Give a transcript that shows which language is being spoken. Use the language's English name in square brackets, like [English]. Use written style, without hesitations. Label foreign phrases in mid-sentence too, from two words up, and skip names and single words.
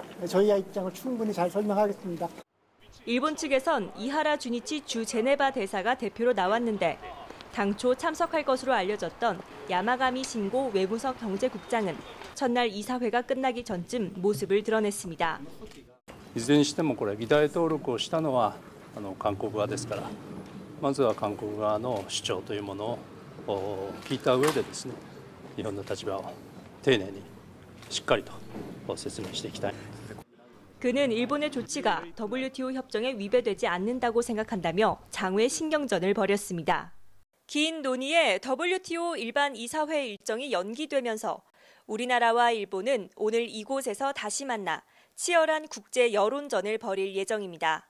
[Korean] 저희의 입장을 충분히 잘 설명하겠습니다. 일본 측에선 이하라 주니치 주 제네바 대사가 대표로 나왔는데 당초 참석할 것으로 알려졌던 야마가미 신고 외무성 경제국장은 첫날 이사회가 끝나기 전쯤 모습을 드러냈습니다. [Japanese] いずれにしてもこれ議題登録をしたのは韓国側ですから、まずは韓国側の主張というものを聞いた上でですね、日本の立場を丁寧にしっかりと説明していきたい。 [Korean] 그는 일본의 조치가 WTO 협정에 위배되지 않는다고 생각한다며 장외 신경전을 벌였습니다. 긴 논의에 WTO 일반 이사회 일정이 연기되면서 우리나라와 일본은 오늘 이곳에서 다시 만나 치열한 국제 여론전을 벌일 예정입니다.